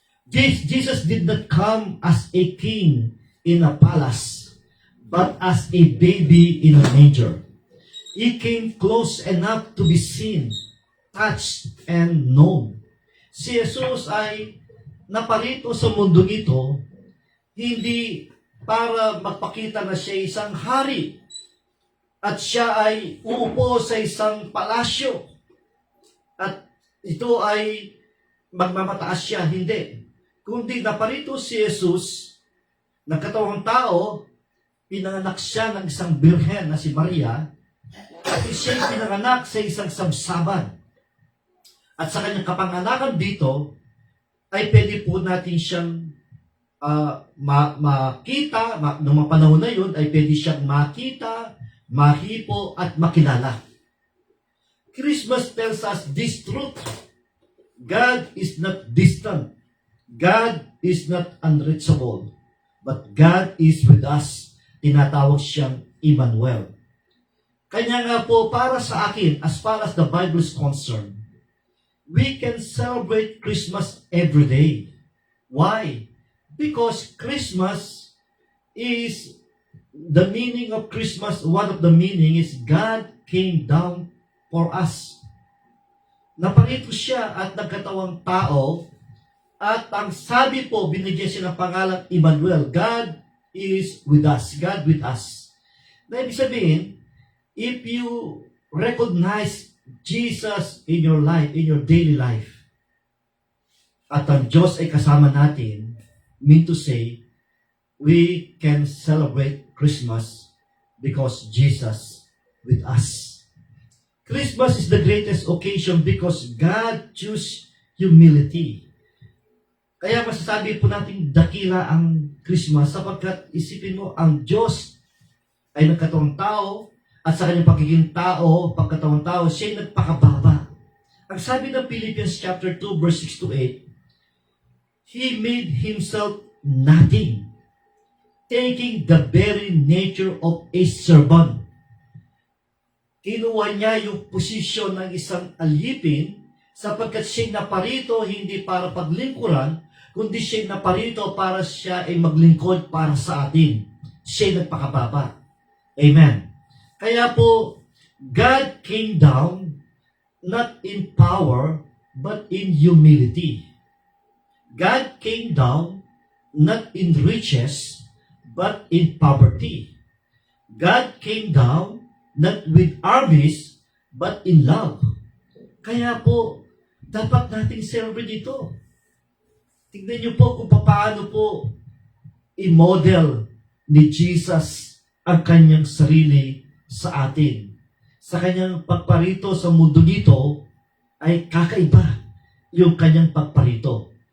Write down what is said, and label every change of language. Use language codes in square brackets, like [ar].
[en] Jesus did not come as a king in a palace, but as a baby in a manger. He came close enough to be seen, touched, and known. [tl] Si Jesus ay naparito sa mundong ito, hindi para magpakita na siya isang hari at siya ay uupo sa isang palasyo at ito ay magmamataas siya. Hindi. Kundi naparito si Jesus, nagkatawang tao, pinanganak siya ng isang birhen na si Maria, at siya pinanganak sa isang sabsaban. At sa kanyang kapanganakan dito, ay pwede po natin siyang makita, noong mga panahon na yun, ay pwede siyang makita, mahipo, at makilala. [en] Christmas tells us this truth. God is not distant. God is not unreachable. But God is with us. [tl] Tinatawag siyang Emmanuel. Kanya nga po, para sa akin, [en] as far as the Bible is concerned, we can celebrate Christmas every day. Why? Because Christmas is, the meaning of Christmas, one of the meaning is God came down for us. [tl] Naparito siya at nagkatawang tao, at ang sabi po, binigyan siya ng pangalan Emmanuel. [en] God is with us. God with us. [tl] Na ibig sabihin, [en] if you recognize Jesus in your life, in your daily life, [tl] at ang Diyos ay kasama natin, [en] mean to say, we can celebrate Christmas because Jesus with us. Christmas is the greatest occasion because God chose humility. [tl] Kaya masasabi po natin dakila ang Christmas sapagkat isipin mo, ang Diyos ay nagkatawang tao at sa kanyang pagiging tao, pagkatawang tao, siya ay nagpakababa. Ang sabi ng [en] Philippians chapter 2 verse 6 to 8, He made Himself nothing, taking the very nature of a servant. [tl] Kinuha niya yung posisyon ng isang alipin sapagkat siya naparito hindi para paglingkuran, kundi siya naparito para siya ay maglingkod para sa atin. Siya nagpakababa. Amen. Kaya po, [en] God came down not in power, but in humility. God came down not in riches, but in poverty. God came down not with armies, but in love. [tl] Kaya po, dapat nating celebrate ito. Tignan niyo po kung paano po i-model ni Jesus ang kanyang sarili sa atin. Sa kanyang pagparito sa mundo nito ay kakaiba yung kanyang pagparito.